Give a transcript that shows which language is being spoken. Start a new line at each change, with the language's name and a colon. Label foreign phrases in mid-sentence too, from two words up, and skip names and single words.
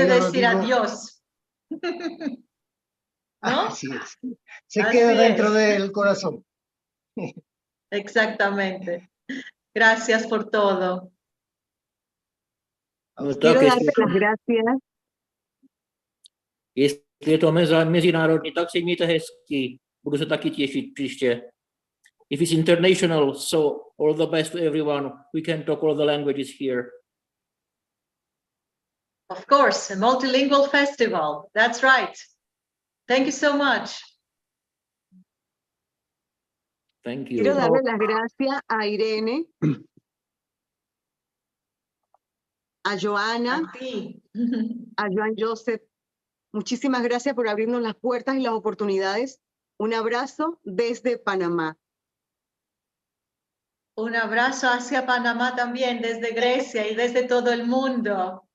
Spanish: yo lo decir digo, adiós. ¿No? Así es. Se Así queda dentro es. del corazón. Exactamente. Gracias por todo. Quiero darte las gracias.
Czech: Jestli to mezinárodní, tak se mějte hezky. Budu se taky těšit příště.
English: If it's international, so all the best to everyone. We can talk all the languages here. Of course, a multilingual festival. That's right. Thank you so much. Thank you.
Spanish: Quiero darle las gracias a Irene, a Joana, a Joan Joseph. Muchísimas gracias por abrirnos las puertas y las oportunidades. Un abrazo desde Panamá. Un abrazo hacia Panamá también, desde Grecia y desde todo el mundo.